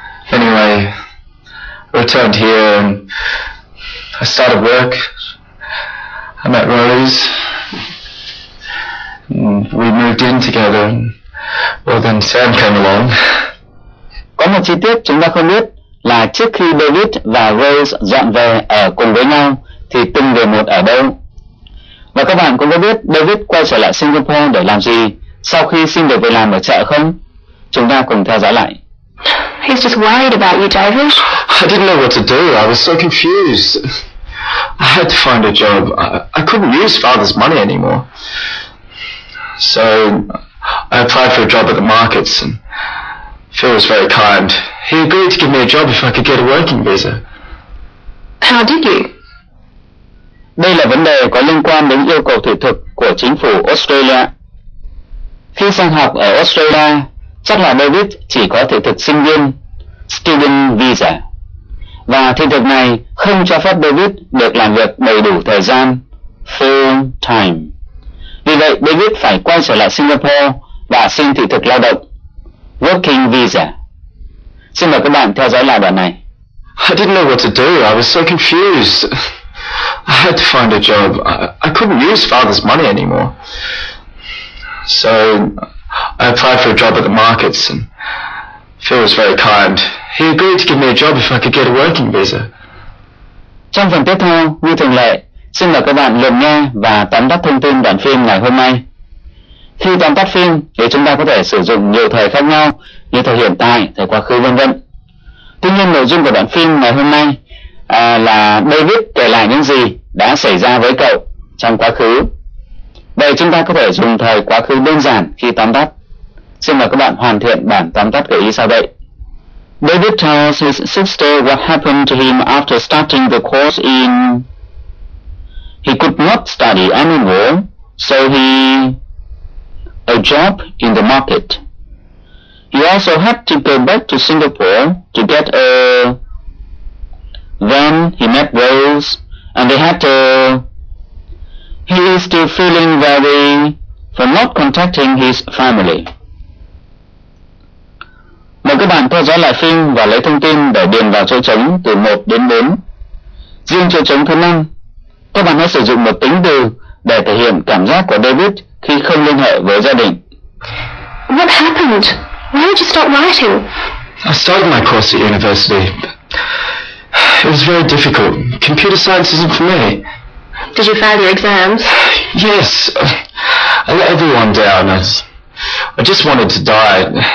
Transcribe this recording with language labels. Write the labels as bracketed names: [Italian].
[English] Anyway, I returned here and I started work. I met Rose. And we moved in together. And, well, then Sam came along. [Vietnamese] Có một chi tiết chúng ta không biết là trước khi David và Rose dọn về ở cùng với nhau thì từng người một ở đâu. Và các bạn cũng có biết David quay trở lại Singapore để làm gì sau khi xin được việc làm ở chợ không? Chúng ta cùng theo dõi lại. [English] He's just worried about you, David. I didn't know what to do. I was so confused. I had to find a job. I couldn't use Father's money anymore. So I applied for a job at the markets, and Phil was very kind. He agreed to give me a job if I could get a working visa. How did you? [Vietnamese] Đây là vấn đề có liên quan đến yêu cầu thị thực của chính phủ Australia. Khi sang học ở Australia, chắc là David chỉ có thị thực sinh viên, student visa. Và thị thực này không cho phép David được làm việc đầy đủ thời gian, full time. Vì vậy David phải quay trở lại Singapore và xin thị thực lao động, working visa. Xin mời các bạn theo dõi lại đoạn này. [English] I didn't know what to do. I was so confused. I had to find a job. I couldn't use Father's money anymore. So I applied for a job at the markets, and Phil was very kind. He agreed to give me a job if I could get a working visa. [Vietnamese] Trong phần tiếp theo, như thường lệ, xin mời các bạn lượt nghe và tóm tắt thông tin đoạn phim ngày hôm nay. Khi tóm tắt phim thì chúng ta có thể sử dụng nhiều thời khác nhau như thời hiện tại, thời quá khứ vân vân. Tuy nhiên nội dung của đoạn phim ngày hôm nay là David kể lại những gì đã xảy ra với cậu trong quá khứ. Vậy chúng ta có thể dùng thời quá khứ đơn giản khi tóm tắt. Xin mời các bạn hoàn thiện bản tóm tắt gợi ý sau đây. [English] David tells his sister what happened to him after starting the course in... He could not study anymore, so he... a job in the market. He also had to go back to Singapore to get a... Then he met Rose, and they had a... He is still feeling very... for not contacting his family. [Vietnamese] Mời các bạn theo dõi lại phim và lấy thông tin để điền vào chỗ trống từ 1 đến 4. Riêng chỗ trống thứ 5, các bạn hãy sử dụng một tính từ để thể hiện cảm giác của David khi không liên hệ với gia đình. [English] What happened? Why did you stop writing? I started my course at university. It was very difficult. Computer science isn't for me. Did you fail your exams? Yes. I let everyone down. I just wanted to die.